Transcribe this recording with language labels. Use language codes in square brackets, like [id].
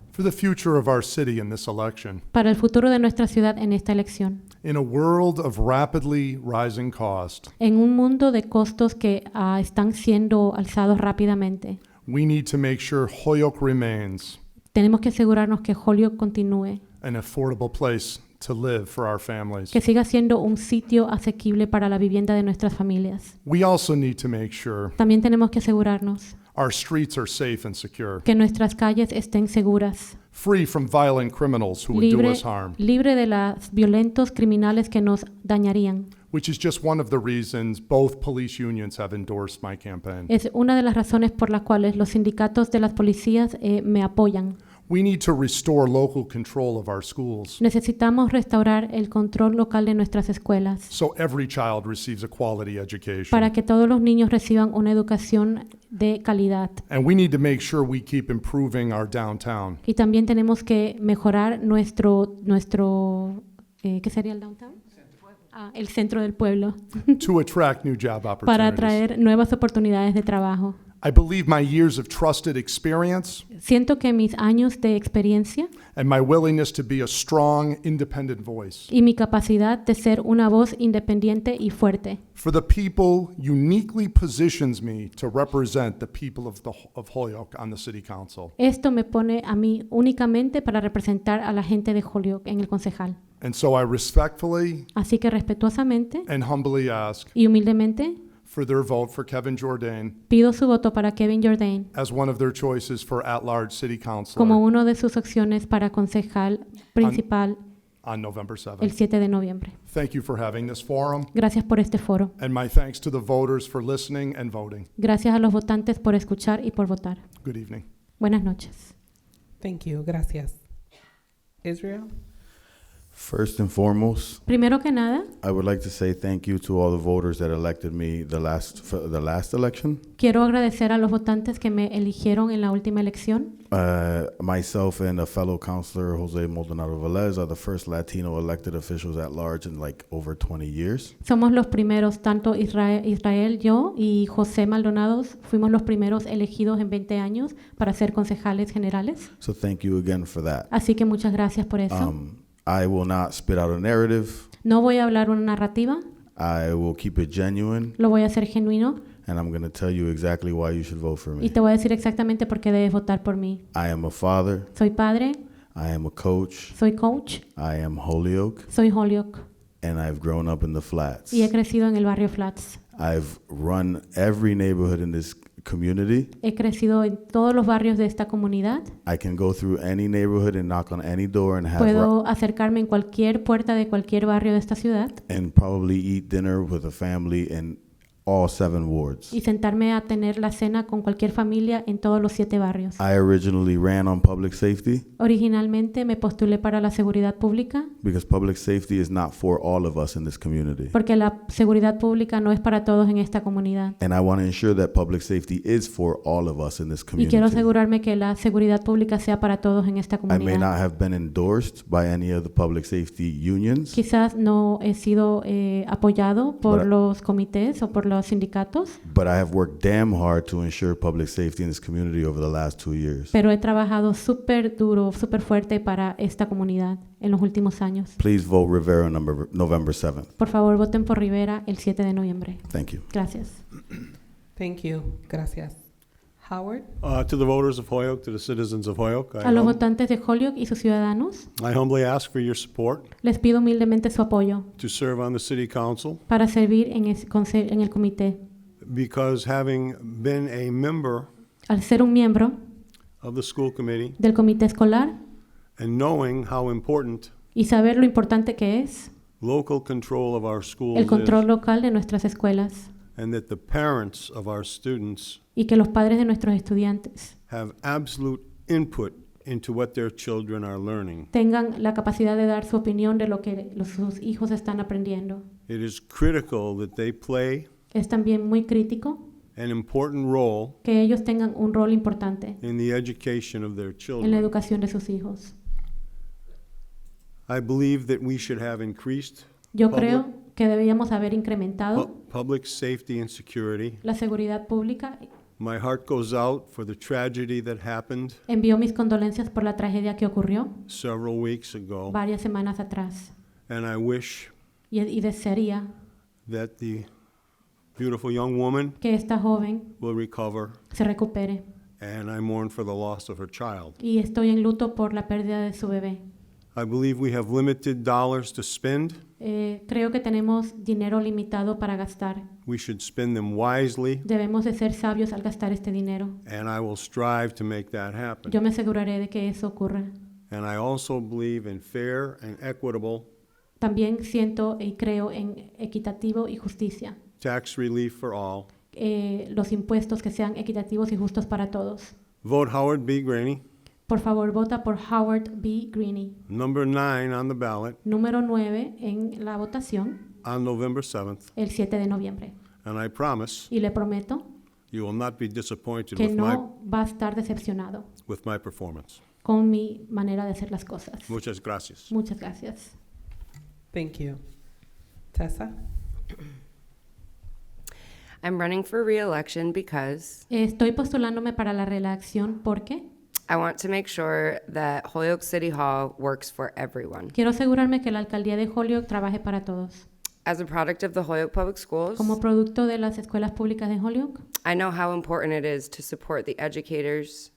[en] for the future of our city in this election. [es] para el futuro de nuestra ciudad en esta elección. [en] In a world of rapidly rising cost, [es] En un mundo de costos que están siendo alzados rápidamente, [en] we need to make sure Holyoke remains [es] tenemos que asegurarnos que Holyoke continúe, [en] an affordable place to live for our families. [es] que siga siendo un sitio asequible para la vivienda de nuestras familias. [en] We also need to make sure [es] También tenemos que asegurarnos [en] our streets are safe and secure, [es] que nuestras calles estén seguras, [en] free from violent criminals who would do [es] libre, [en] us harm, [es] libre de los violentos criminales que nos dañarían. [en] which is just one of the reasons both police unions have endorsed my campaign. [es] Es una de las razones por las cuales los sindicatos de las policías me apoyan. [en] We need to restore local control of our schools [es] Necesitamos restaurar el control local de nuestras escuelas [en] so every child receives a quality education. [es] para que todos los niños reciban una educación de calidad. [en] And we need to make sure we keep improving our downtown [es] Y también tenemos que mejorar ¿qué sería el downtown? El centro del pueblo, [en] to attract new job [es] para [en] opportunities. [es] atraer nuevas oportunidades de trabajo. [en] I believe my years of trusted experience [es] Siento que mis años de experiencia [en] and my willingness to be a strong, independent voice [es] y mi capacidad de ser una voz independiente y fuerte [en] for the people uniquely positions me to represent the people of Holyoke on the city council. [es] esto me pone a mí únicamente para representar a la gente de Holyoke en el concejal. [en] And so I respectfully [es] Así que respetuosamente [en] and humbly ask [es] y humildemente [en] for their vote for Kevin Jourdain [es] pido su voto para Kevin Jourdain [en] as one of their choices for at-large city [es] como [en] councilor [es] una de sus opciones para concejal principal [en] on November [es] el 7 de noviembre. [en] Thank you for having this forum, [es] Gracias por este foro. [en] and my thanks to the voters for listening and voting. [es] Gracias a los votantes por escuchar y por votar. [en] Good evening. [es] Buenas noches. [en] Thank you. [es] Gracias. [en] Israel? First and foremost, [es] Primero que nada, [en] I would like to say thank you to all the voters that elected me the last election. [es] quiero agradecer a los votantes que me eligieron en la última elección. [en] Myself and a fellow councilor, Jose Maldonado Velez, are the first Latino elected officials at large in like over 20 years. [es] Somos los primeros, tanto Israel, yo y José Maldonado, fuimos los primeros elegidos en 20 años para ser concejales generales. [en] So thank you again for that. [es] Así que muchas gracias por eso. [en] I will not spit out a narrative. [es] No voy a hablar una narrativa, [en] I will keep it genuine, [es] lo voy a hacer genuino [en] and I'm going to tell you exactly why you should vote for [es] y [en] me. [es] te voy a decir exactamente por qué debes votar por mí. [en] I am a father. [es] Soy padre, [en] I am a coach. [es] soy coach, [en] I am Holyoke, [es] soy Holyoke [en] and I've grown up in the flats. [es] y he crecido en el barrio Flats. [en] I've run every neighborhood in this community. [es] He crecido en todos los barrios de esta comunidad. [en] I can go through any neighborhood and knock on any door and [es] Puedo acercarme en cualquier puerta de cualquier barrio de esta ciudad [en] and probably eat dinner with a family in all 7 wards. [es] y sentarme a tener la cena con cualquier familia en todos los 7 barrios. [en] I originally ran on public safety [es] Originalmente me postulé para la seguridad pública [en] because public safety is not for all of us in this community. [es] porque la seguridad pública no es para todos en esta comunidad. [en] And I want to ensure that public safety is for all of us in this [es] Y quiero [en] community. [es] asegurarme que la seguridad pública sea para todos en esta [en] I may [es] comunidad. [en] not have been endorsed by any of the public safety unions, [es] Quizás no he sido apoyado por [en] But I- [es] los comités o por los sindicatos, [en] but I have worked damn hard to ensure public safety in this community over the last 2 years. [es] pero he trabajado súper duro, súper fuerte para esta comunidad en los últimos años. [en] Please vote Rivera November 7th. [es] Por favor, voten por Rivera el 7 de noviembre. [en] Thank you. [es] Gracias. [en] Thank you. [es] Gracias. [en] Howard? To the voters of Holyoke, to the citizens of Holyoke, [es] A los votantes de Holyoke y sus ciudadanos, [en] I humbly ask for your support [es] les pido humildemente su apoyo [en] to serve on the city council, [es] para servir en el comité. [en] because having been a member [es] Al ser un miembro [en] of the school committee [es] del comité escolar [en] and knowing how important [es] y saber lo importante que es [en] local control of our schools [es] el control [en] is, [es] local de nuestras escuelas [en] and that the parents of our students [es] y que los padres de nuestros estudiantes [en] have absolute input into what their children are learning. [es] tengan la capacidad de dar su opinión de lo que sus hijos están aprendiendo. [en] It is critical that they play [es] Es también muy crítico [en] an important role [es] que ellos tengan un rol importante [en] in the education of their [es] en la [en] children. [es] educación de sus hijos. [en] I believe that we should have increased [es] Yo [en] Public- [es] creo que deberíamos haber incrementado [en] public safety and security. [es] la seguridad pública. [en] My heart goes out for the tragedy that happened [es] Envío mis condolencias por la tragedia que ocurrió [en] several weeks ago, [es] varias semanas atrás [en] and I wish [es] y desearía [en] that the beautiful young woman [es] que esta joven [en] will recover, [es] se recupere [en] and I mourn for the loss of her child. [es] y estoy en luto por la pérdida de su bebé. [en] I believe we have limited dollars to spend. [es] Creo que tenemos dinero limitado para gastar. [en] We should spend them wisely, [es] Debemos de ser sabios al gastar este dinero. [en] and I will strive to make that happen. [es] Yo me aseguraré de que eso ocurra. [en] And I also believe in fair and equitable [es] También siento y creo en equitativo y justicia. [en] tax relief for all. [es] Los impuestos que sean equitativos y justos para todos. [en] Vote Howard B. Graney, [es] Por favor, vota por Howard B. Greene. [en] number 9 on the ballot [es] Número 9 en la votación [en] on November 7th. [es] el 7 de noviembre. [en] And I promise [es] Y le prometo [en] you will not be disappointed [es] que [en] with [es] no va a estar decepcionado [en] my performance. [es] con mi manera de hacer las cosas. Muchas gracias. Muchas gracias. [en] Thank you. Tessa? I'm running for re-election because [es] Estoy postulándome para la reelección porque [en] I want to make sure that Holyoke City Hall works for everyone. [es] quiero asegurarme que la alcaldía de Holyoke trabaje para todos. [en] As a product of the Holyoke Public Schools, [es] Como producto de las escuelas públicas de Holyoke, [en] I know how important it is to support the educators